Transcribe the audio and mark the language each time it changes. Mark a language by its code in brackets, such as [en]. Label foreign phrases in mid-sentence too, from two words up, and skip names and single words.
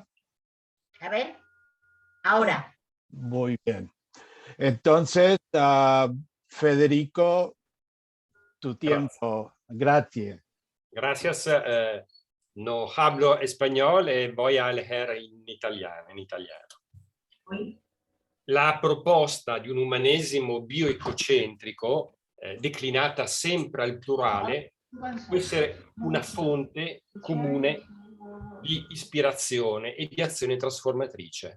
[es] A ver, ahora. Muy bien. Entonces, Federico, tu tiempo. Gracias. Gracias. No hablo español y voy a leer en italiano. [it] La proposta di un umanesimo bioecocentrico, declinata sempre al plurale, può essere una fonte comune di ispirazione e di azione trasformatrice.